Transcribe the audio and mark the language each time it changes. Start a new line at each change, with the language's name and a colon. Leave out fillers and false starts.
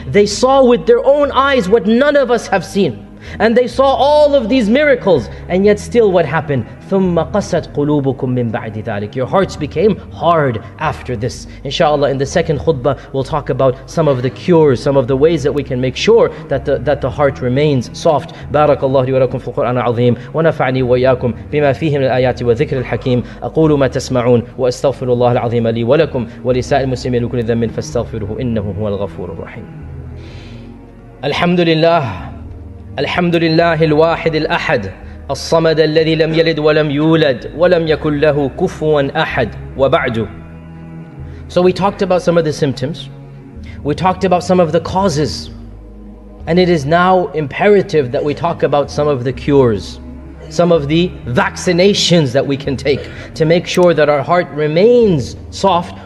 English: They saw with their own eyes what none of us have seen. And they saw all of these miracles, and yet still what happened?
Arabic: ثُمَّ قَسَتْ قُلُوبُكُم مِّن بَعْدِ ذَلِكَ.
English: Your hearts became hard after this. Inshallah, in the second khutbah, we'll talk about some of the cures, some of the ways that we can make sure that the heart remains soft.
Arabic: بارك الله لي ولكم في القرآن العظيم ونفعني وإياكم بما فيه من الآيات والذكر الحكيم. أقول ما تسمعون وأستغفر الله العظيم لي ولكم ولسائر المسلمين لكل ذنب فاستغفروه إنه هو الغفور الرحيم. الحمد لله الحمد لله الواحد الأحد الصمد الذي لم يلد ولم يولد ولم يكن له كفوا أحد وبعد.
English: So we talked about some of the symptoms, we talked about some of the causes, and it is now imperative that we talk about some of the cures, some of the vaccinations that we can take to make sure that our heart remains soft.